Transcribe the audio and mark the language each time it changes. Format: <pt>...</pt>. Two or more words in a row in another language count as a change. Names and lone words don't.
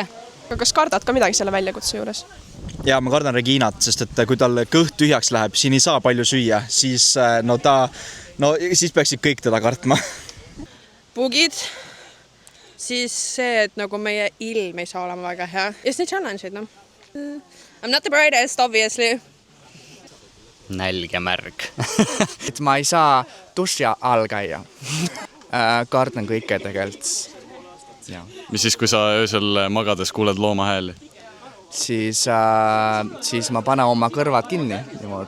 <et>Aga kas kardad ka midagi selle väljakutse juures? Ja ma kardan Reginat, sest et kui tal kõht tühjaks läheb, siin ei saa palju süüa, siis siis peaksid kõik teda kartma. Bugid, siis see, et nagu meie ilm ei saa olema väga hea. Ja siis need challenge'id, no.</et> <en>I'm not the brightest, obviously.</en> <et>Nälg ja märg. Et ma ei saa duši all käia. Kardan kõike tegelikult. Mis siis, kui sa öösel magades kuuled looma hääli? Siis ma panen oma kõrvad kinni niimoodi.</et>